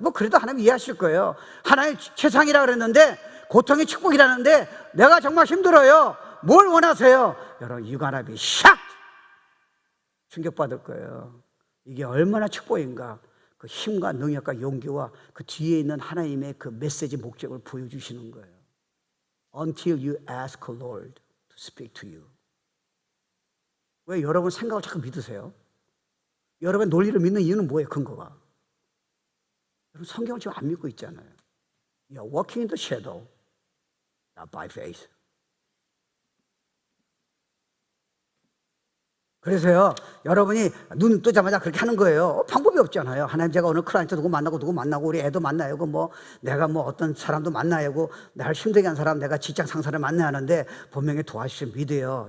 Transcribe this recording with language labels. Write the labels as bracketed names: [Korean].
[Korean] 뭐 그래도 하나님 이해하실 거예요. 하나님 최상이라 그랬는데 고통이 축복이라는데 내가 정말 힘들어요. 뭘 원하세요? 여러분 유가나비 샥 충격받을 거예요. 이게 얼마나 축복인가. 그 힘과 능력과 용기와 그 뒤에 있는 하나님의 그 메시지 목적을 보여주시는 거예요. [English] Until you ask Lord to speak to you. [Korean] 왜 여러분 생각을 자꾸 믿으세요? 여러분 논리를 믿는 이유는 뭐예요? 근거가. 여러분 성경을 지금 안 믿고 있잖아요. [English] You're walking in the shadow, not by faith. [Korean] 그래서요, 여러분이 눈 뜨자마자 그렇게 하는 거예요. 방법이 없잖아요. 하나님 제가 오늘 클라이언트 누구 만나고 우리 애도 만나야 하고 뭐 내가 뭐 어떤 사람도 만나야 하고 나를 힘들게 한 사람 내가 직장 상사를 만나야 하는데 분명히 도와주시면 믿어요.